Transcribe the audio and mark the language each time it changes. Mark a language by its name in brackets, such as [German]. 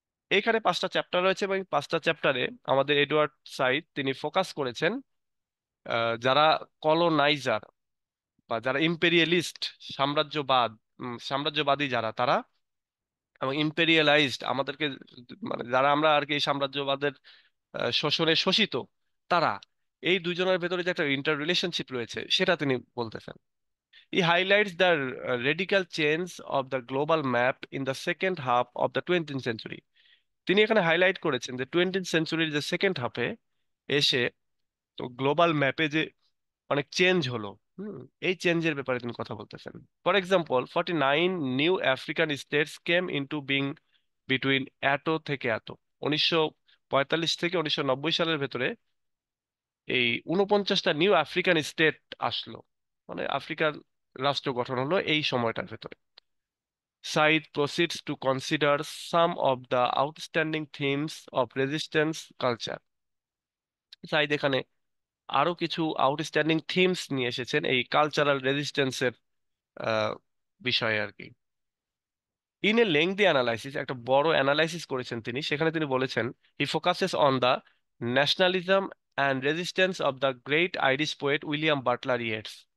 [Bangla] এখানে 5টা চ্যাপ্টার রয়েছে, এবং 5টা চ্যাপ্টারে আমাদের এডওয়ার্ড সাইড তিনি ফোকাস করেছেন যারা কলোনাইজার বা যারা ইম্পেরিয়ালিস্ট, সাম্রাজ্যবাদ, সাম্রাজ্যবাদী যারা তারা, এবং ইম্পেরিয়ালাইজড আমাদেরকে, মানে যারা আমরা আর কি এই সাম্রাজ্যবাদের শোষণে শোষিত, তারা, এই দুইজনের ভেতরে যে একটা ইন্টার রিলেশনশিপ রয়েছে সেটা তিনি বলতেছেন। [English] He highlights the radical change of the global map in the second half of the 20th century। [Bangla] তিনি এখানে হাইলাইট করেছেন যে 20th সেঞ্চুরির যে সেকেন্ড হাফে এসে গ্লোবাল ম্যাপে যে অনেক চেঞ্জ হলো। হুম, এই চেঞ্জের ব্যাপারে তিনি কথা বলতেছেন। [English] for example, 49 new African states came into being between [Bangla] এতো থেকে এত, 1945 থেকে 1990 সালের ভেতরে এই 49টা নিউ আফ্রিকান স্টেট আসলো, মানে আফ্রিকার রাষ্ট্র গঠন হলো এই সময়টার ভেতরে। [English] Said proceeds to consider some of the outstanding themes of resistance culture। [Bangla] Saeed এখানে আরো কিছু আউটস্ট্যান্ডিং থিমস নিয়ে এসেছেন এই কালচারাল রেজিস্ট্যান্সের বিষয়ে আর কি। [English] in a lengthy analysis, [Bangla] একটা বড় অ্যানালাইসিস করেছেন তিনি, সেখানে তিনি বলেছেন [English] He focuses on the nationalism and resistance of the great Irish poet William Butler Yeats.